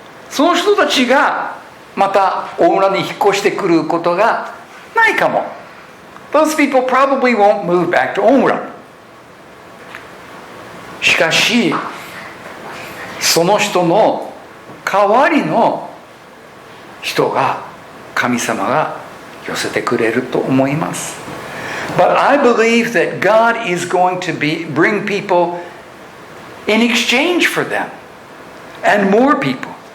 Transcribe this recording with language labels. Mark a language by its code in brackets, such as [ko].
[ja] その人たちがまた大村に引っ越してくることがないかも。 [en] Those people probably won't move back to 大村。 [ja] しかし、その人の代わりの人が神様が寄せてくれると思います。 [en] But I believe that God is going to bring people in exchange for them and more people.